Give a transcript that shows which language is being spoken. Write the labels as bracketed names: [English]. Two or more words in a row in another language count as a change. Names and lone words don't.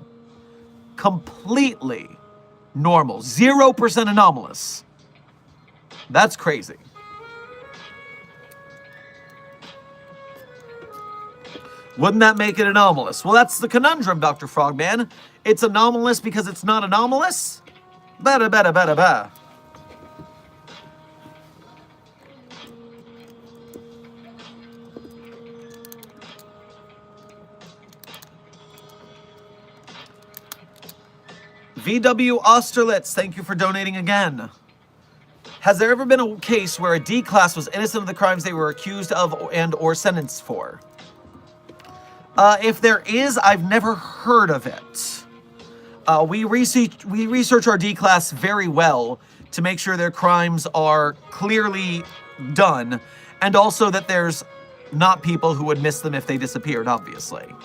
[English] Completely normal. 0% anomalous. That's crazy. Wouldn't that make it anomalous? Well, that's the conundrum, Dr. Frogman. It's anomalous because it's not anomalous? Bada bada bada ba. VW Austerlitz, thank you for donating again. Has there ever been a case where a D-class was innocent of the crimes they were accused of and or sentenced for? If there is, I've never heard of it. We research our D-class very well to make sure their crimes are clearly done, and also that there's not people who would miss them if they disappeared, obviously.